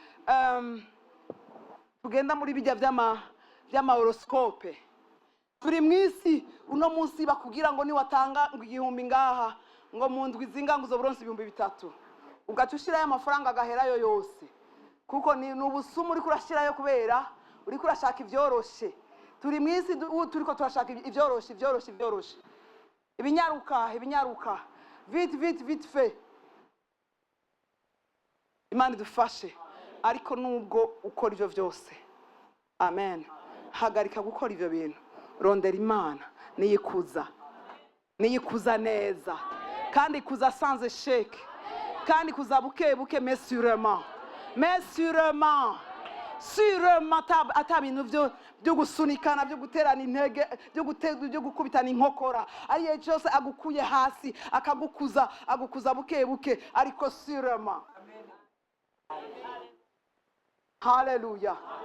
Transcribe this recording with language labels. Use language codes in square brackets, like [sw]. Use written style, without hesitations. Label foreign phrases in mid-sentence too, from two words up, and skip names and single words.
[rn] tugenda muri bijya vy'ama horoscope, turi mu isi uno munsi bakubwira ngo niwatanga ngo 1000 ngaha ngo mu ndwi zinga ngo uzoburonse 3000, ugaca ushirayo amafaranga agaherayo yose, kuko ni ubusumu uri kurashirayo kubera uri kurashaka ivyoroshe. Turi mu isi turiko turashaka ivyoroshe ibinyaruka [fr] vite fait. [rn] Imana idufashe. Ariko nubwo ukora ivyo vyose, amen, hagarika gukora ivyo bintu, rondera Imana niyikuza neza, kandi kuza [fr] sans échec, [rn] kandi kuza buke [fr] mais sûrement [rn] ata bintu byo gusunikana, byo guterana intege, byo gukubitana inkokora. Ariye cyose agukuye hasi agukuza buke ariko sûrement. Hallelujah.